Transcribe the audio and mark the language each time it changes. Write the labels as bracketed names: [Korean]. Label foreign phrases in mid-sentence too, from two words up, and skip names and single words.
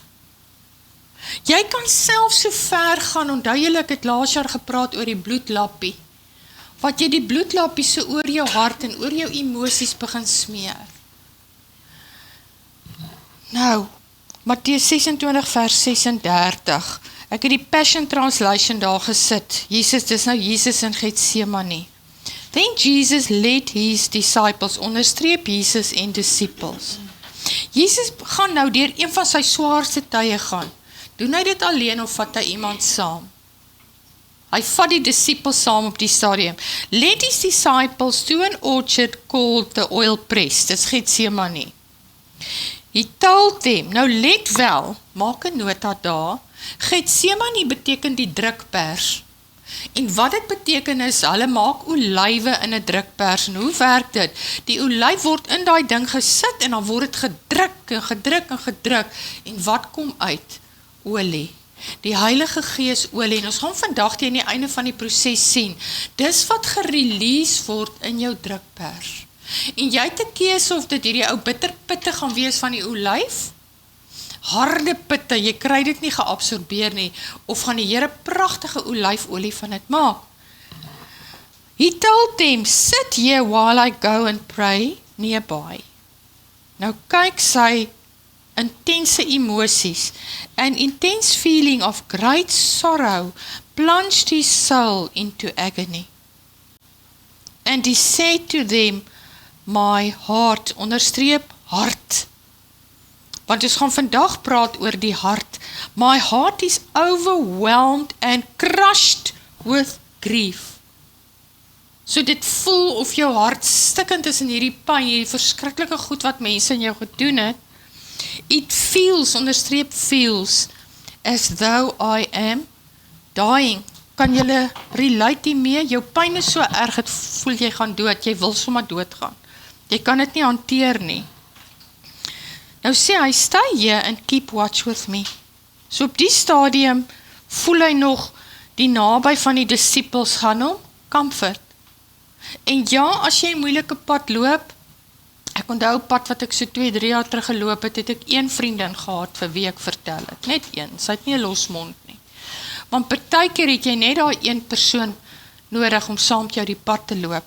[Afrikaans] Jy kan self so ver gaan, onthou julle, ek het laas jaar gepraat oor die bloedlappie, wat jy die bloedlappie so oor jou hart en oor jou emosies begin smeer. Nou, Matteus 26 vers 36, ek het die Passion Translation daar gesit, dis nou Jesus in Getsemane. [English] Then Jesus led his disciples, [Afrikaans] onderstreep Jesus en disciples. Jesus gaan nou deur een van sy swaarste tye gaan. Doen hy dit alleen of vat hy iemand saam? Hy vat die disciples saam op die stadium. [English] Led his disciples to an orchard called the oil press, [Afrikaans] dis Getsemane. [English] He told them, [Afrikaans] nou let wel, maak 'n nota daar, Getsemane beteken die drukpers. En wat dit beteken is, hulle maak olywe in 'n drukpers. En hoe werk dit? Die olyf word in daai ding gesit en dan word dit gedruk en gedruk en gedruk. En wat kom uit? Olie. Die Heilige Gees olie. En ons gaan vandag teen die einde van die proses sien. Dis wat gerelease word in jou drukpers. En jy het 'n keuse of dit hierdie ou bitterpitte gaan wees van die olyf, harde pitte, jy kry dit nie geabsorbeer nie, of gaan die Here pragtige olyfolie van dit maak. [English] He told them, sit here while I go and pray nearby. [Afrikaans] Nou kyk sy intense emosies, [English] an intense feeling of great sorrow plunged his soul into agony. And he said to them, my heart, [Afrikaans] onderstreep hart. Want ons gaan vandag praat oor die hart. [English] My heart is overwhelmed and crushed with grief. [Afrikaans] So dit voel of jou hart stikkend is in hierdie pyn, hierdie verskriklike goed wat mense in jou gedoen het. [English] It feels, onderstreep feels, as though I am dying. [Afrikaans] Kan julle relate hiermee? Jou pyn is so erg, het voel jy gaan dood, jy wil sommer doodgaan. Jy kan dit nie hanteer nie. Nou sê hy, [English] stay here and keep watch with me. [Afrikaans] So op die stadium voel hy nog die naby van die disciples gaan hom comfort. En ja, as jy 'n moeilike pad loop, ek onthou pad wat ek so 2-3 jaar terug geloop het, het ek een vriendin gehad vir wie ek vertel het. Net een, sy het nie 'n losmond nie. Want partykeer het jy net daai een persoon nodig om saam met jou die pad te loop.